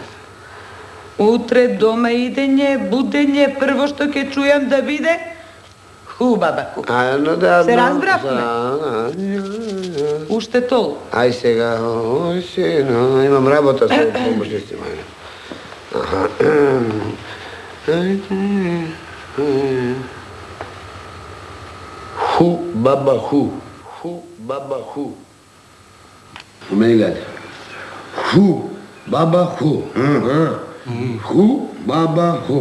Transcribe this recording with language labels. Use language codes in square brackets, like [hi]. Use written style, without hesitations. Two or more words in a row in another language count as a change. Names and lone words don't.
[mk] Утре дома идење, будење, прво што ќе чујам да биде хубабаку. Се разбравме? Уште толку. Ај сега, имам работа со помошници моје. Ху, баба, ху. Ху, баба, ху. Мени гледајте. Ху, баба, ху. Ху, баба, ху.